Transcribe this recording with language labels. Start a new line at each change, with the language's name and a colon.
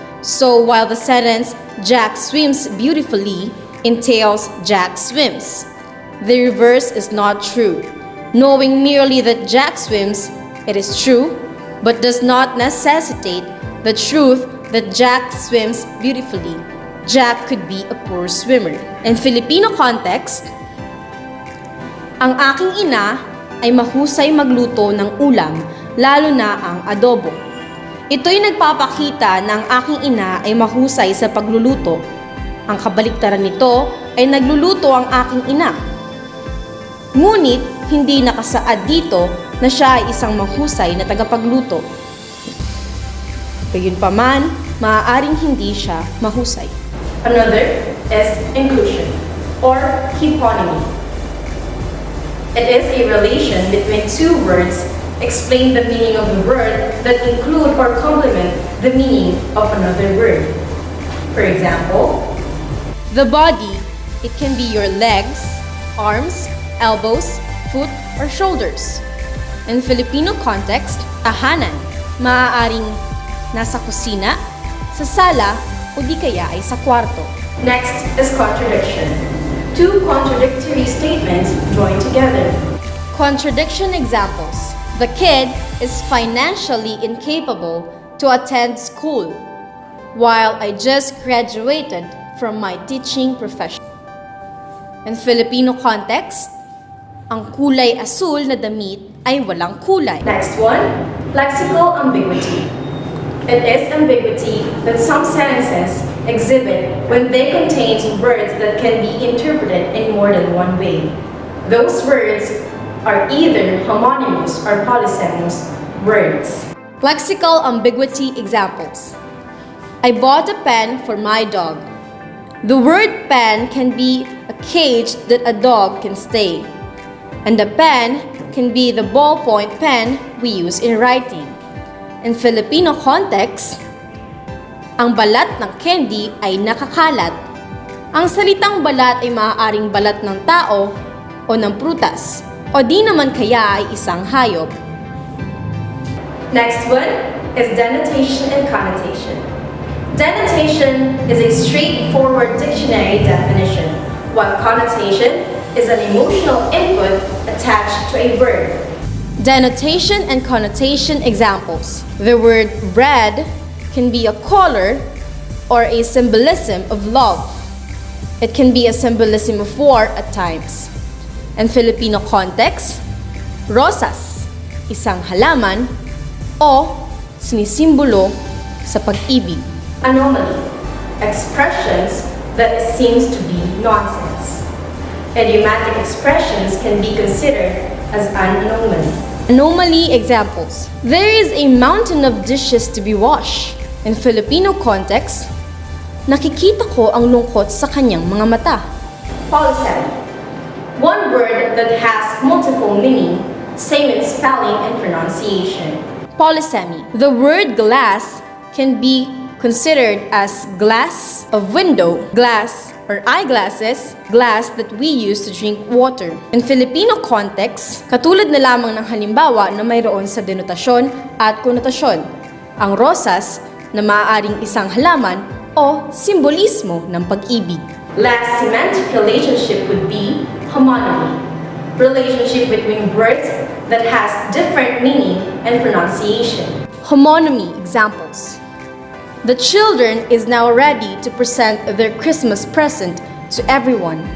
English: So while the sentence Jack swims beautifully entails Jack swims, the reverse is not true. Knowing merely that Jack swims, it is true, but does not necessitate the truth that Jack swims beautifully. Jack could be a poor swimmer. In Filipino context,
Filipino: ang aking ina ay mahusay magluto ng ulam, lalo na ang adobo. Ito'y nagpapakita na ang aking ina ay mahusay sa pagluluto. Ang kabaliktaran nito ay nagluluto ang aking ina. Ngunit, hindi nakasaad dito na siya ay isang mahusay na tagapagluto. Gayunpaman, maaaring hindi siya mahusay.
English: another is inclusion or hyponymy. It is a relation between two words explain the meaning of the word that include or complement the meaning of another word. For example, The body, it can be your legs, arms, elbows, foot, or shoulders. In Filipino context,
Filipino: tahanan, maaaring nasa kusina, sa sala, o di kaya ay sa kwarto.
English: next is contradiction. Two contradictory statements joined together. Contradiction examples. The kid is financially incapable to attend school, while I just graduated from my teaching profession. In Filipino context,
Filipino: ang kulay asul na damit ay walang kulay.
English: Next one, lexical ambiguity. It is ambiguity that some sentences exhibit when they contain words that can be interpreted in more than one way. Those words are either homonymous or polysemous words. Lexical ambiguity examples. I bought a pen for my dog. The word pen can be a cage that a dog can stay. And the pen can be the ballpoint pen we use in writing. In Filipino context,
Filipino: ang balat ng candy ay nakakalat. Ang salitang balat ay maaaring balat ng tao o ng prutas, o di naman kaya ay isang hayop.
English: Next one is denotation and connotation. Denotation is a straightforward dictionary definition, while connotation is an emotional input attached to a word. Denotation and connotation examples. The word red can be a color or a symbolism of love. It can be a symbolism of war at times. In Filipino context,
Filipino: rosas, isang halaman, o sinisimbolo sa pag-ibig.
English: Anomaly, expressions that seems to be nonsense. Idiomatic expressions can be considered as an anomaly. Anomaly examples. There is a mountain of dishes to be washed. In Filipino context,
Filipino: nakikita ko ang lungkot sa kanyang mga mata.
English: Polysemy, one word that has multiple meaning, same in spelling and pronunciation. Polysemy. The word glass can be considered as glass of window, glass or eyeglasses, glass that we use to drink water. In Filipino context,
Filipino: katulad na lamang ng halimbawa na mayroon sa denotasyon at konotasyon. Ang rosas na maaaring isang halaman o simbolismo ng pag-ibig.
English: Last semantic relationship would be homonymy, relationship between words that has different meaning and pronunciation. Homonymy examples. The children is now ready to present their Christmas present to everyone.